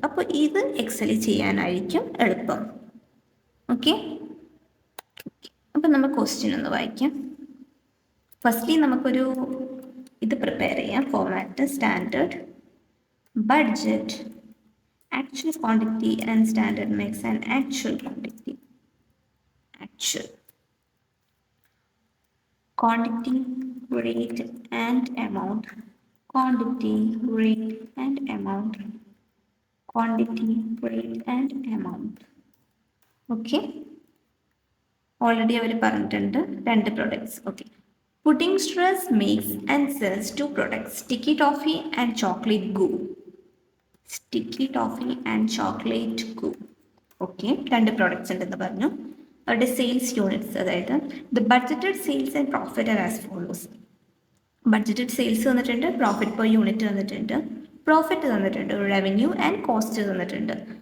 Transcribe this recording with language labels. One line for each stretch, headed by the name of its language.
Malayalam: അപ്പോൾ ഇത് എക്സലിൽ ചെയ്യാനായിരിക്കും എളുപ്പം. ഓക്കെ, അപ്പം നമ്മൾ ക്വസ്റ്റ്യൻ ഒന്ന് വായിക്കാം. ഫസ്റ്റ്ലി നമുക്കൊരു ഇത് പ്രിപ്പയർ ചെയ്യാം.
English: format standard, budget, actual quantity
Malayalam: and standard mix and actual quantity.
English: Actual quantity, rate and amount, quantity, rate and amount, quantity, rate and amount. Okay, already
Malayalam: അവർ പറഞ്ഞിട്ടുണ്ട്
English: 2 products. Okay, pudding stress makes and sells 2 products, sticky toffee and chocolate goo. Sticky toffee and chocolate goo. Okay, 2 products
Malayalam: ഉണ്ടെന്ന് പറഞ്ഞു. അവരുടെ sales units, അതായത്
English: The budgeted sales and profit are as follows.
Malayalam: Budgeted sales തന്നിട്ടുണ്ട്, profit per unit തന്നിട്ടുണ്ട്, profit തന്നിട്ടുണ്ട്, revenue and cost തന്നിട്ടുണ്ട്.